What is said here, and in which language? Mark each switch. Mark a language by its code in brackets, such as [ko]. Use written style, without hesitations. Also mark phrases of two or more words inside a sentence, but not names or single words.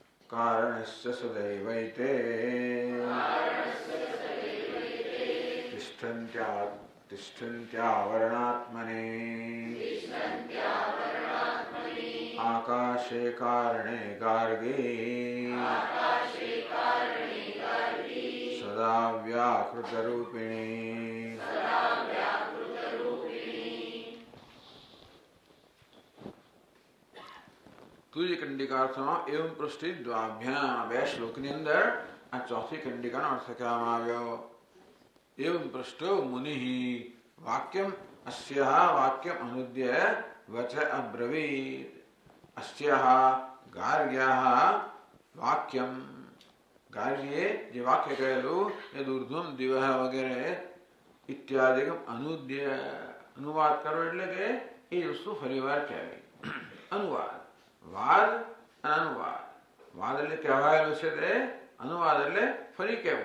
[sa] कारणस्य सदैवैते तिष्ठन्त्यावरणात्मने आकाशे कारणे गार्गे सदा व्याकृतरूपिणे [gu] तुझी कंडिकार्थમાં [sa] एवं पृष्टि द्वाभ्याम [gu] બે શ્લોકની અંદર આ ચોથી કંડિકાનો અર્થ કહેવામાં આવ્યો. [sa] एवं पृष्ठो मुनिः वाक्यम् अस्याः वाक्यम् अनुद्य वच अब्रवीत्. अस्याः गार्ग्याः वाक्यम् गार्ग्ये [gu] જે વાક્ય કહેલું એ [sa] दुर्ध्वम दिवह [gu] વગેરે [sa] इत्यादिकम अनुद्य [gu] અનુવાદ કરો એટલે કે એ વસ્તુ ફરીવાર કહેવી. અનુવાદ વાદ અને અનુવાદ. વાદ એટલે કહેવાયેલું છે તે, અનુવાદ એટલે ફરી કહેવું.